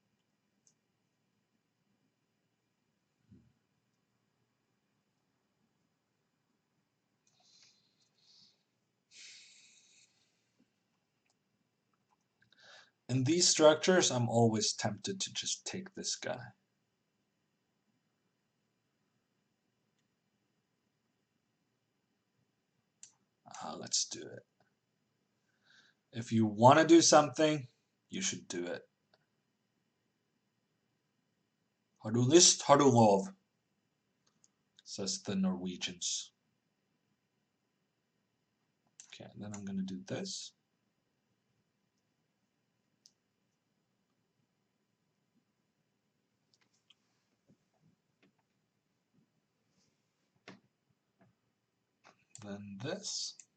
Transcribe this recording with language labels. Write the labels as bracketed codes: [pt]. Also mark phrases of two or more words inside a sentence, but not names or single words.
[en] In these structures, I'm always tempted to just take this guy. Let's do it. If you want to do something, you should do it. [no] Har du list, har du lov, [en] says the Norwegians. Okay, and then I'm going to do this. Then this.